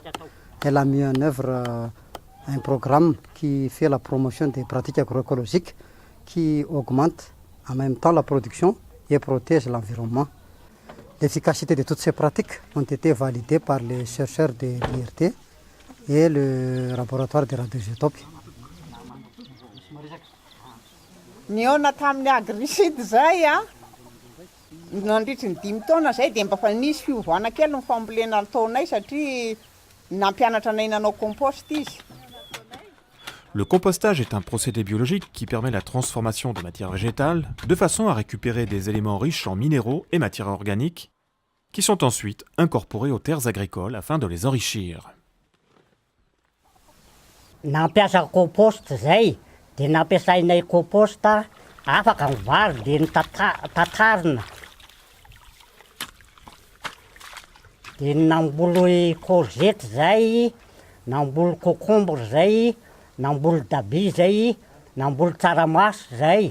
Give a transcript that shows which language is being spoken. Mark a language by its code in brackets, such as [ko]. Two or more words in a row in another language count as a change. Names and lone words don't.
[fr] Elle a mis en œuvre un programme qui fait la promotion des pratiques agroécologiques qui augmentent en même temps la production et protègent l'environnement. L'efficacité de toutes ces pratiques ont été validées par les chercheurs de l'IRT et le laboratoire de radioisotopes. [mg] Ny ona tamin'ny AgriSud zay a, nandritry ny 5 taona zay dia mba fa nisy fiovana kely ny fambolena taonay satria nampianatra anay nanao compost izy. [fr] Le compostage est un procédé biologique qui permet la transformation de matières végétales de façon à récupérer des éléments riches en minéraux et matières organiques qui sont ensuite incorporés aux terres agricoles afin de les enrichir. [mg] Nampiasa compost zay, dia nampiasainay compost afaka ny vary dia ny tatarina. Dia namboly courgette zay, namboly concombre zay, namboly dabi zay, namboly tsaramaso zay.